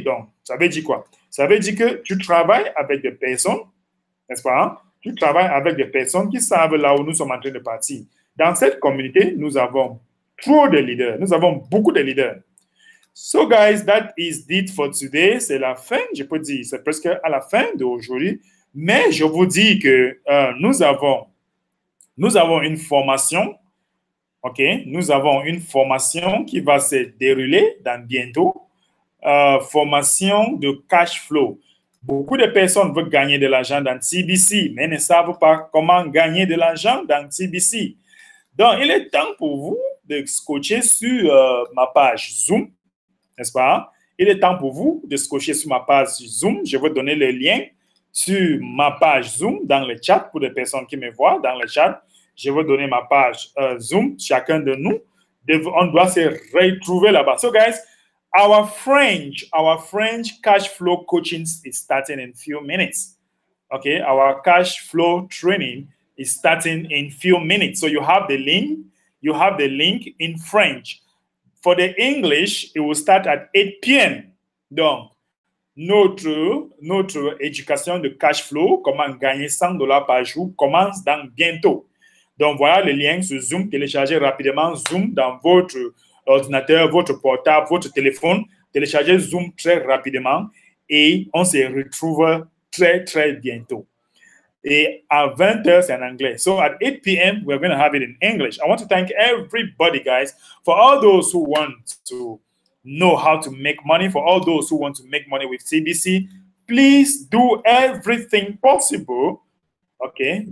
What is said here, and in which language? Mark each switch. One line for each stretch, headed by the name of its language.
French: Donc, ça veut dire quoi? Ça veut dire que tu travailles avec des personnes, n'est-ce pas? Tu travailles avec des personnes qui savent là où nous sommes en train de partir. Dans cette communauté, nous avons trop de leaders. Nous avons beaucoup de leaders.
English: So, guys, that is it for today.
French: C'est la fin, je peux dire, c'est presque à la fin d'aujourd'hui. Mais je vous dis que nous avons une formation, ok? Nous avons une formation qui va se dérouler dans bientôt. Formation de cash flow. Beaucoup de personnes veulent gagner de l'argent dans TBC, mais ne savent pas comment gagner de l'argent dans TBC. Donc, il est temps pour vous de scotcher sur ma page Zoom, n'est-ce pas? Il est temps pour vous de scotcher sur ma page Zoom. Je vais donner le lien sur ma page Zoom dans le chat pour les personnes qui me voient dans le chat. Je vais donner ma page Zoom. Chacun de nous, on doit se retrouver là-bas.
English: So, guys, our French cash flow coaching is starting in few minutes. Okay, our cash flow training is starting in few minutes. So you have the link. You have the link in French. For the English, it will start at 8 p.m.
French: Donc, notre éducation de cash flow, comment gagner $100 par jour, commence dans bientôt. Donc, voilà le lien sur Zoom. Téléchargez rapidement Zoom dans votre ordinateur, votre portable, votre téléphone. Téléchargez Zoom très rapidement et on se retrouve très, très bientôt. Et à 20h, c'est en anglais.
English: So at 8 p.m., we're going to have it in English. I want to thank everybody, guys, for all those who want to know how to make money, for all those who want to make money with CBC. Please do everything possible, okay?